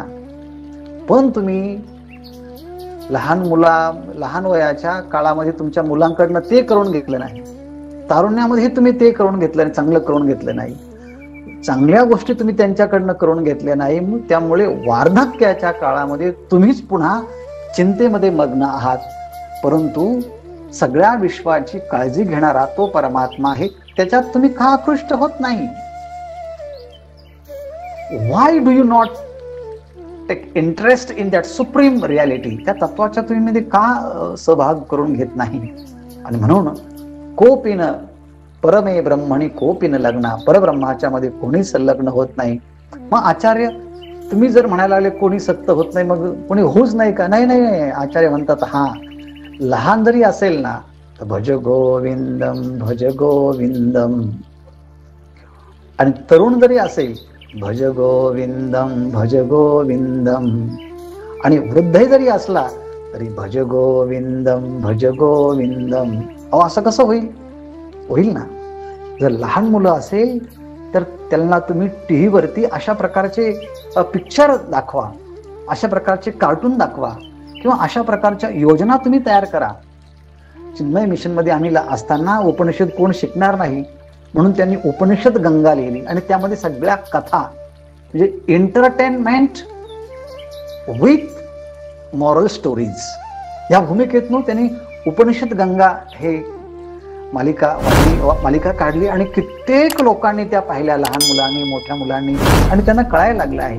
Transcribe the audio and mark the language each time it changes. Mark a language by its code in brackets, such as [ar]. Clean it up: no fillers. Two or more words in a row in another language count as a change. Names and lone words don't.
[mr] पण तुम्ही लहान वयाच्या काळामध्ये तुमच्या मुलांकडनं ते करून घेतलं नाही, तारुण्यामध्ये तुम्ही ते करून घेतलं नाही, चांगलं करून घेतलं नाही, चांगल्या गोष्टी तुम्ही त्यांच्याकडनं करून घेतल्या नाही. त्यामुळे वार्धक्याच्या काळामध्ये तुम्हीच पुन्हा चिंतेमध्ये मग्न आहात. परंतु सगळ्या विश्वाची काळजी घेणारा तो परमात्मा आहे, त्याच्यात तुम्ही का आकृष्ट होत नाही. [en] Why do you not take interest in that supreme reality, [mr] त्या तत्वाच्या तुम्ही मध्ये का सहभाग करून घेत नाही. आणि म्हणून [sa] कोपिन परमे ब्रह्मणी कोपिन लग्ना, [mr] परब्रह्माच्या मध्ये कोणी संलग्न होत नाही. मग आचार्य तुम्ही जर म्हणायला लागले कोणी सक्त होत नाही, मग कोणी होऊच नाही का. नाही नाही, आचार्य म्हणतात हा, लहान जरी असेल ना तर [sa] भज गोविंदम भज गोविंदम, [mr] आणि तरुण जरी असेल [sa] भज गोविंदम भज गोविंदम, [mr] आणि वृद्ध जरी असला तरी [sa] भज गोविंदम भज गोविंदम. [mr] अहो असं कसं होईल, होईल ना. जर लहान मुलं असेल तर त्यांना तुम्ही टीव्हीवरती अशा प्रकारचे पिक्चर दाखवा, अशा प्रकारचे कार्टून दाखवा, किंवा अशा प्रकारच्या योजना तुम्ही तयार करा. चिन्मय मिशन मध्ये आम्ही असताना उपनिषद कोण शिकणार नाही म्हणून त्यांनी उपनिषद गंगा लिहिली, आणि त्यामध्ये सगळ्या कथा म्हणजे [en] entertainment with moral stories [mr] या भूमिकेतून त्यांनी उपनिषद गंगा हे मालिका काढली, आणि कित्येक लोकांनी त्या पाहिल्या, लहान मुलांनी, मोठ्या मुलांनी, आणि त्यांना कळायला लागलं आहे.